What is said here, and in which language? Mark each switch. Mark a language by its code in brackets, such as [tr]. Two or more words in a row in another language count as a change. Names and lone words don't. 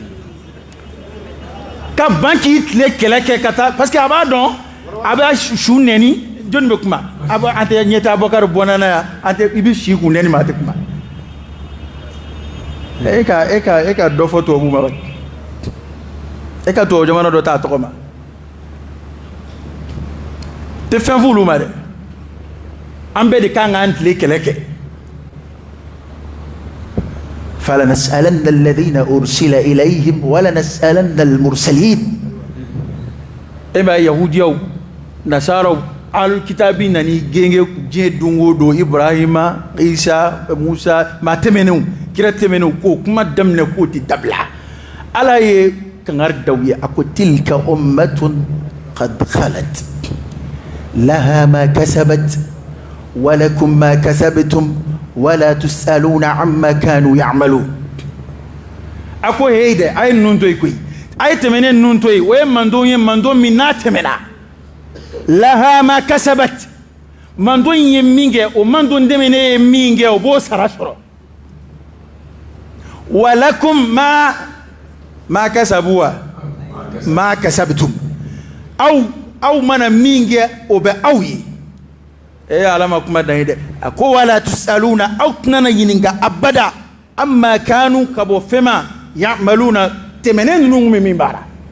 [bm] ka ban k'i tile kɛlɛ kɛ ka taa [fr] parce que [bm] a b'a dɔn a bɛ su nɛni jɔnni bɛ kuma an tɛ ɲɛ tɛ Abubakar bɔnna yan an tɛ i bɛ si kun nɛni ma a tɛ kuma e ka dɔ fɔ tubabu ma e ka tubabu jamana dɔ t'a tɔgɔ ma tɛ fɛn f'olu ma dɛ an bɛɛ de kan k'an tile kɛlɛ kɛ [ar] فلنسألن الذين أرسل إليهم ولنسألن المرسلين [bm] e b'a yahudiyaw nasaraw alkitabi nani genge diɲɛ don o don Ibrahima Isa Musa maa tɛmɛnenw kira tɛmɛnenw k'o kuma daminɛ k'o tɛ dabila ala ye kangari da u ye a ko [ar] تلك أمة قد خلت لها ما كسبت ولكم ما كسبتم ولا تسألون عما كانوا يعملون [bm] a ko hey de a ye ninnu to yen koyi a ye tɛmɛnen ninnu to yen o ye mandon ye mandon min n'a tɛmɛna [ar] لها ما كسبت [bm] mandon ye min kɛ o mandon tɛmɛnen ye min kɛ o b'o sara sɔrɔ [ar] ولكم ما كسبوا وما كسبتم [bm] aw mana min kɛ o bɛ aw ye ala ma kuma dan ye dɛ a ko [ar] ولا تسألون [bm] aw tɛna ɲininka abada [ar] عما كانوا [bm] ka bɔ fɛn ma ya'maluna tɛmɛnen ninnu bɛ min baara